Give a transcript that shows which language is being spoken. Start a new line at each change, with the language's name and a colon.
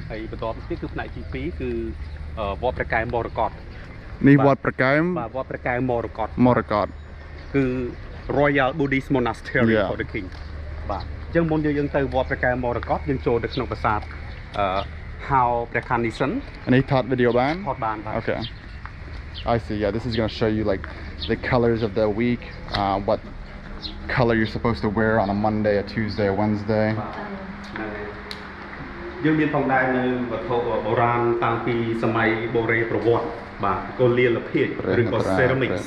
Khmer: ហើយបន្តទៅទៀតគឺផ្នែកទី2គឺវត្តព្រះកែវមរកត នេះវត្តព្រះកែវ បាទវត្តព្រះកែវមរកតគឺ
English: Royal Buddhist Monastery for the King
Khmer: បាទអញ្ចឹងមុនយើងទៅវត្តព្រះកែវមរកតយើងចូលទៅក្នុងប្រាសាទហៅព្រះខ័ននេះសិន នេះថតវីដេអូបាន ថតបានបាទ
English: Okay I see yeah this is going to show you like the colors of the week what color you're supposed to wear on a Monday, a Tuesday, a Wednesday.
Khmer: យើងមានផងដែរនៅវត្ថុបុរាណតាំងពីសម័យបូរេប្រវត្តិបាទកូលាលភាជឬក៏ ceramics